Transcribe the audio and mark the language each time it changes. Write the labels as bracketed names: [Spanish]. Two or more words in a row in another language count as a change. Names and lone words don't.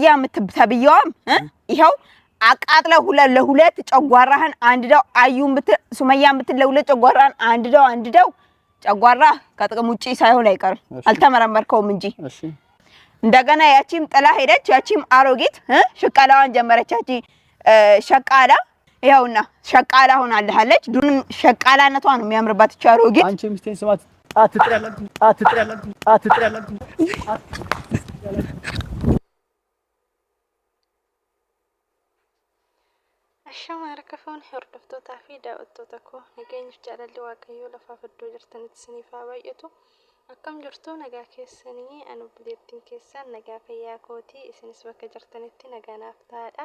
[Amharic] የምትተብየዋም ይኸው አቃጥለው ለሁለት ጨጓራህን አንድደው ሱመያ የምትለውለት ጨጓራህን አንድደው ጨጓራ ከጥቅም ውጪ ሳይሆን አይቀርም። አልተመረመርከውም እንጂ። እሺ እንደገና ያቺም ጥላ ሄደች። ያቺም አሮጊት ሽቀላዋን ጀመረች። ያቺ ሸቃላ ይኸውና ሸቃላ ሆናለች። ዱን ሸቃላነቷ ነው የሚያምርባት እቺ አሮጊት። አንቺ ሚስቴን ስማት አትጥሪያለሽ። [Oromo] Ashama rakafoon hordoftoota fi daawwattoota koo nageenyi jaalalli waaqayyoo lafaaf iddoo jirtanitti isiniif haa baay'atu. Akkam jirtu nagaa keessanii anu bileettiin keessan nagaa fayyaa kootii isinis bakka jirtanitti nagaa naaf ta'aadha.